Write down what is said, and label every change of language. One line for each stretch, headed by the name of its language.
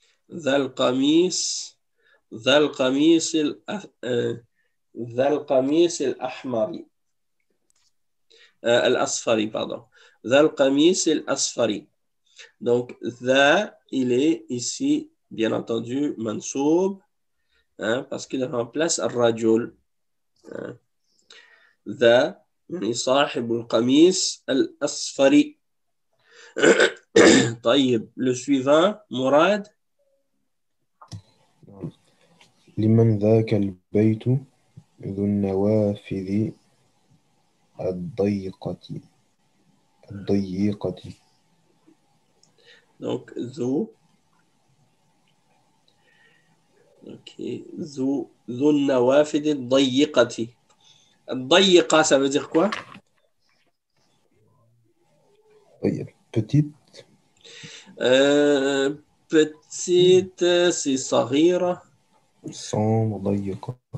Arabic: ذا القميص الأحمر الأصفر
French: pardon.
Arabic: ذا القميص الأصفر.
French: Donc ذا il est ici bien entendu mansoub parce qu'il remplace الرجل.
Arabic: ذا يعني صاحب القميص الأصفر. طيب
French: le suivant مراد.
Arabic: لمن ذاك البيت ذو النوافذ الضيقة.
French: Donc
Arabic: ذو ذو النوافذ الضيقة.
French: الضيقة ça veut dire quoi? Petite. Petite c'est صغيرة. Sombre, ضيقة.